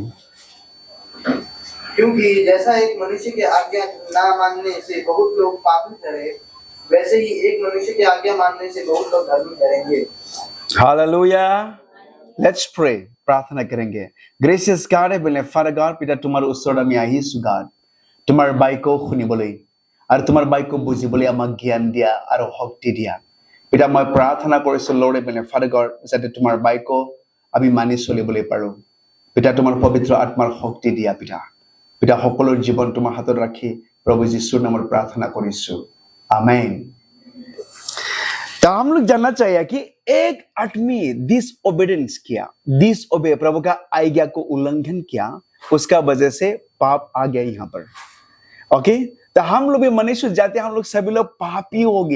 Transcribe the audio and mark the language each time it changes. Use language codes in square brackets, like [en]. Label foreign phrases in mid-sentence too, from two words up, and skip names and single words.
[hi] क्योंकि जैसा एक मनुष्य की आज्ञा ना मानने से बहुत लोग पापी ठहरे, वैसे ही एक मनुष्य की आज्ञा मानने से बहुत लोग धर्मी ठहरेंगे। हालेलुया, [en] let's pray. [hi] प्रार्थना करेंगे। [en] gracious God, heavenly Father God, [as] पिता তোমাৰ ওচৰত আমি আহিছো গড, তোমাৰ বাক্য শুনিবলৈ আৰু তোমাৰ বাক্য বুজিবলৈ আমাক জ্ঞান দিয়া আৰু শক্তি দিয়া। পিতা মই প্ৰাৰ্থনা কৰিছো [en] Lord heavenly Father God, [as] যাতে তোমাৰ বাক্য আমি মানি চলিবলৈ পাৰো। পিতা তোমাৰ পবিত্ৰ আত্মাৰ শক্তি দিয়া পিতা। পিতা সকলৰ জীৱন তোমাৰ হাতত ৰাখি প্ৰভু যীশুৰ নামত প্ৰাৰ্থনা কৰিছো, আমেন। [hi] तो हम लोग जानना चाहिए कि एक आदमी डिसओबीडियंस किया, डिसओबे प्रभु का आज्ञा को उल्लंघन किया, उसका वजह से पाप आ गया यहाँ पर। ओके, तो हम लोग भी मनुष्य जाते, हम लोग सभी लोग पापी हो गया।